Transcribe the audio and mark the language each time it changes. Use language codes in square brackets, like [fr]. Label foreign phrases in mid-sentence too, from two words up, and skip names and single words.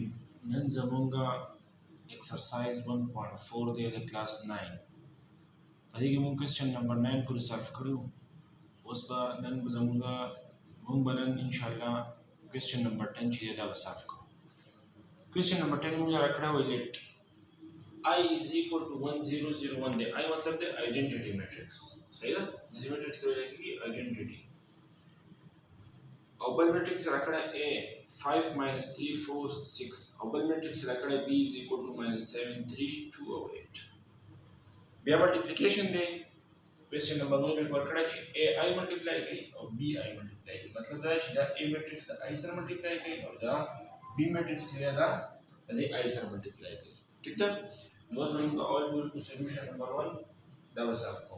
[ps] نن زمونږه ایکسرسایز 1.4 دی د کلاس 9. په دې کې مونږ [en] question number [ps] 9 پورې سالف کړی وو. اوس به نن مونږ به نن انشاءالله [en] question number [ps] 10 چې دی دا به سالف کوو. [en] question number [ps] 10 مونږ راکړی وی لیټ I [en] is equal to [ps] 1001 دی. I مطلب دی [en] identity matrix. [ps] صحیح ده؟ داسې میټرکس ته ویل کېږي آیډنټیټي. او بل میټرکس راکړی A 5 minus 3 4 6 او بل میټرکس راکړی B [en] is equal to minus [ps] 7 3 2 او 8. بیا ملټیپلیکیشن دی. [en] question number [ps] 1 کې ورکړی چې AI ملټیپلای کوي او BI ملټیپلای کوي. مطلب دا چې دا A میټرکس د I سره ملټیپلای کوي او دا B میټرکس چې دی دا د I سره ملټیپلای کوي. ٹھیک ده؟ نو اوس موږ اول ګورو چې [en] solution number [ps] 1 دا به سالف کوو.